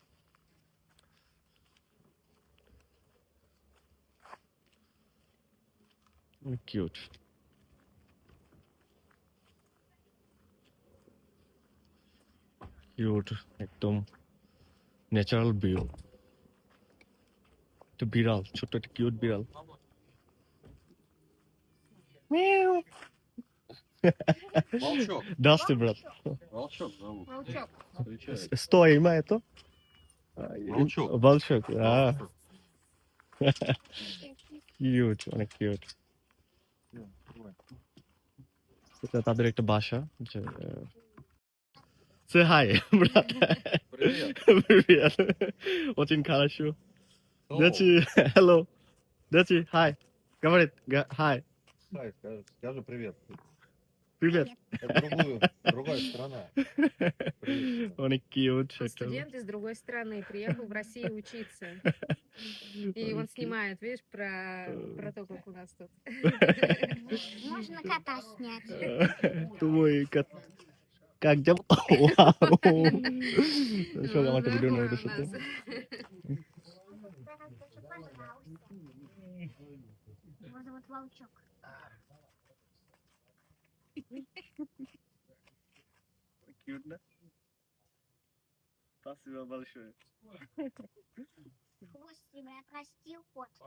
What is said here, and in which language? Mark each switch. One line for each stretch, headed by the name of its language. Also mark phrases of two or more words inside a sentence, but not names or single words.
Bangla: কিউট, কিউট, একদম
English: natural view.
Bangla: একটা বিড়াল, ছোট্ট একটা কিউট বিড়াল।
Russian: Волчок. Здравствуй, брат. Волчок зовут. Волчок. Встречает. Стой, има это? Волчок. Волчок, Волчок.
Bangla: কিউট, অনেক কিউট। এটা তাদের একটা বাসা।
English: Say hi,
Russian: брат. Привет. Привет. Очень хорошо.
English: Hello.
Russian: Дачи, hello. Дачи, hi. Говорит, hi. Хай, скажи привет. Привет. Это другая страна. Привет.
Bangla: অনেক কিউট
Russian: Он
Bangla: একটা।
Russian: студент из другой страны, приехал в Россию учиться. И он снимает, видишь, про то, как у нас тут. Можно кота снять. Твой кот. Как дела? Вау. Что,
Bangla: আমার একটা ভিডিও
Russian: Такой
Bangla: নেই
Russian: у
Bangla: ওটার সাথে?
Russian: нас. Его зовут Волчок.
Bangla: Cute না?
Russian: Спасибо большое. Хвост тебя отрастил, кот.